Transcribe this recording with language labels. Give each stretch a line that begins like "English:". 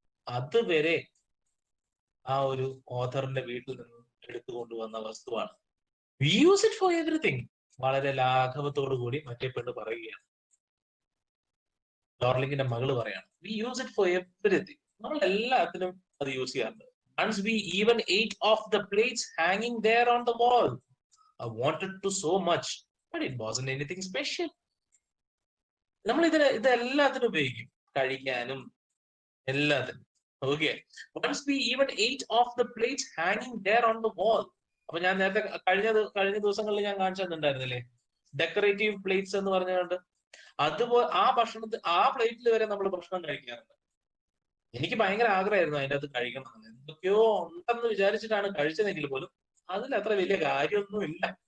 Malayalam: അതുവരെ ആ ഒരു ഓഥറിന്റെ വീട്ടിൽ നിന്ന് എടുത്തുകൊണ്ടുവന്ന വസ്തുവാണ്.
English: We use it for everything.
Malayalam: വളരെ ലാഘവത്തോടു കൂടി മറ്റേ പെണ്ണ് പറയുകയാണ്, ഡോർലിങ്ങിന്റെ മകള് പറയാണ്, we use it for everything. നമ്മൾ എല്ലാത്തിനും അത് യൂസ് ചെയ്യാറുണ്ട്.
English: Once we even ate off the plates hanging there on the wall. I wanted to so much, but it wasn't anything special.
Malayalam: നമ്മൾ ഇതെല്ലാത്തിനും ഉപയോഗിക്കും, കഴിക്കാനും എല്ലാത്തിനും.
English: Okay, once we even ate off the plates hanging there on the wall.
Malayalam: അപ്പൊ ഞാൻ നേരത്തെ കഴിഞ്ഞ ദിവസങ്ങളിൽ ഞാൻ കാണിച്ചു തന്നിട്ടുണ്ടായിരുന്നില്ലേ, ഡെക്കറേറ്റീവ് പ്ലേറ്റ്സ് എന്ന് പറഞ്ഞുകൊണ്ട്. അതുപോലെ ആ പ്ലേറ്റിൽ വരെ നമ്മൾ ഭക്ഷണം കഴിക്കാറുണ്ട്. എനിക്ക് ഭയങ്കര ആഗ്രഹമായിരുന്നു അതിൻ്റെ അകത്ത് കഴിക്കണം എന്ന്. എന്തൊക്കെയോ ഉണ്ടെന്ന് വിചാരിച്ചിട്ടാണ് കഴിച്ചതെങ്കിൽ പോലും അതിൽ അത്ര വലിയ കാര്യമൊന്നും ഇല്ല.